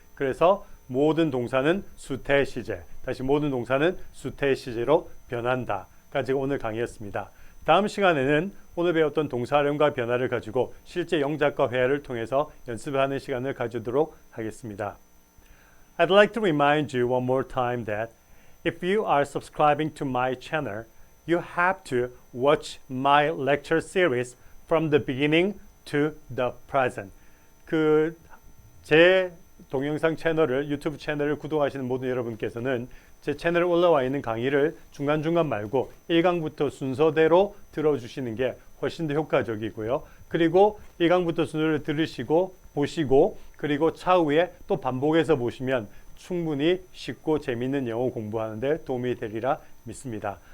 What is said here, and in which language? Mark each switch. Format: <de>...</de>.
<ko>그래서 모든 동사는 수태 시제, 다시 모든 동사는 수태 시제로 변한다. 까지가 오늘 강의였습니다. 다음 시간에는 오늘 배웠던 동사 활용과 변화를 가지고 실제 영작과 회화를 통해서 연습하는 시간을 가지도록 하겠습니다.</ko> <en>I'd like to remind you one more time that if you are subscribing to my channel, you have to watch my lecture series from the beginning to the present.</en> <ko>제 동영상 채널을 유튜브 채널을 구독하시는 모든 여러분께서는 제 채널에 올라와 있는 강의를 중간중간 말고 1강부터 순서대로 들어주시는 게 훨씬 더 효과적이고요. 그리고 1강부터 순서를 들으시고 보시고 그리고 차후에 또 반복해서 보시면 충분히 쉽고 재미있는 영어 공부하는 데 도움이 되리라 믿습니다.</ko>